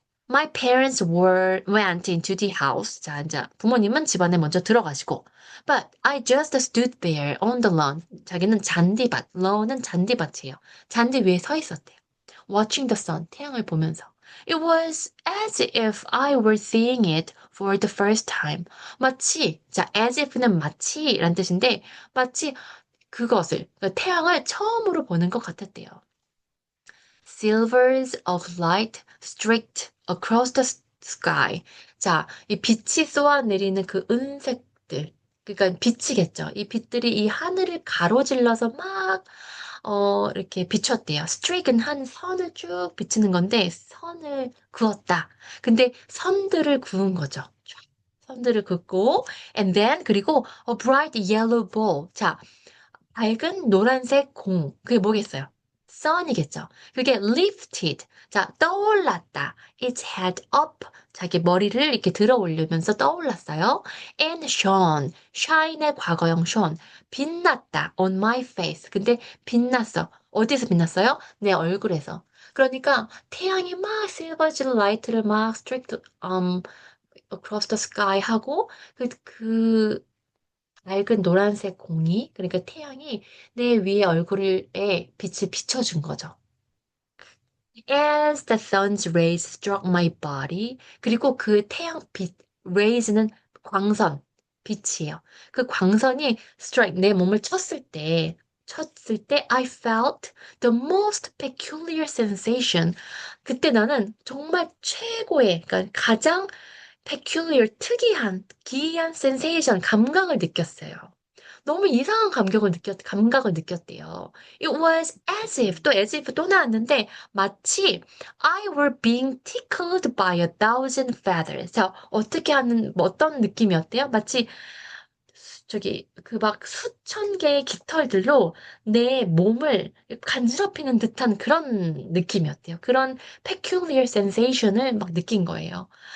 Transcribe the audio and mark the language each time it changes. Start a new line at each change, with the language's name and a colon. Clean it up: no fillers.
English: My parents went into the house.
Korean: 자, 이제 부모님은 집 안에 먼저 들어가시고.
English: But I just stood there on the lawn.
Korean: 자기는 잔디밭, lawn은 잔디밭이에요. 잔디 위에 서 있었대요.
English: Watching the sun,
Korean: 태양을 보면서.
English: It was as if I were seeing it for the first time.
Korean: 마치, 자, as if는 마치란 뜻인데, 마치 그것을, 그러니까 태양을 처음으로 보는 것 같았대요.
English: Silvers of light streaked across the sky.
Korean: 자, 이 빛이 쏘아내리는 그 은색들. 그러니까 빛이겠죠. 이 빛들이 이 하늘을 가로질러서 막, 이렇게 비췄대요. streak은 한 선을 쭉 비치는 건데, 선을 그었다. 근데 선들을 그은 거죠. 쫙 선들을 긋고,
English: and then,
Korean: 그리고
English: a bright yellow ball.
Korean: 자, 밝은 노란색 공. 그게 뭐겠어요? sun이겠죠.
English: 그게 lifted.
Korean: 자, 떠올랐다.
English: Its head up.
Korean: 자기 머리를 이렇게 들어 올리면서 떠올랐어요.
English: And shone.
Korean: shine의 과거형 shone. 빛났다.
English: on my face.
Korean: 근데 빛났어. 어디서 빛났어요? 내 얼굴에서. 그러니까 태양이 막 실버질 라이트를 막
English: streaked across the sky
Korean: 하고 그 밝은 노란색 공이, 그러니까 태양이 내 위에 얼굴에 빛을 비춰준 거죠.
English: As the sun's rays struck my body.
Korean: 그리고 그 태양빛, rays는 광선, 빛이에요. 그 광선이 strike, 내 몸을 쳤을 때
English: I felt the most peculiar sensation.
Korean: 그때 나는 정말 최고의, 그러니까 가장 peculiar, 특이한, 기이한 sensation, 감각을 느꼈어요. 너무 이상한 감각을 느꼈대요.
English: It was as if,
Korean: 또 as if 또 나왔는데, 마치
English: I were being tickled by a thousand feathers.
Korean: 자, 어떤 느낌이었대요? 마치 그 막 수천 개의 깃털들로 내 몸을 간지럽히는 듯한 그런 느낌이었대요. 그런 peculiar sensation을 막 느낀 거예요.